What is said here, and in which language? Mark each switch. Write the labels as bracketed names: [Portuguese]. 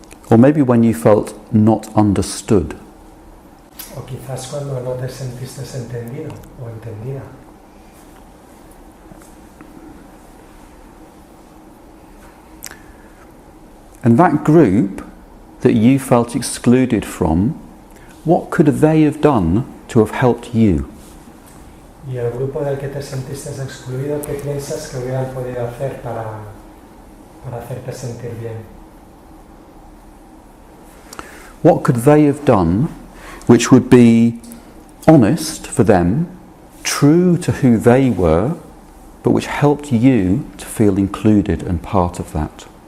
[English] Or maybe when you felt not understood. [Spanish] O quizás cuando no te sentiste entendido o entendida. [English] And that group that you felt excluded from, what could they have done to have helped you? [Spanish] Y el grupo del que te sentiste excluido, ¿qué piensas que hubieran podido hacer para hacerte sentir bien? [English] What could they have done which would be honest for them, true to who they were, but which helped you to feel included and part of that?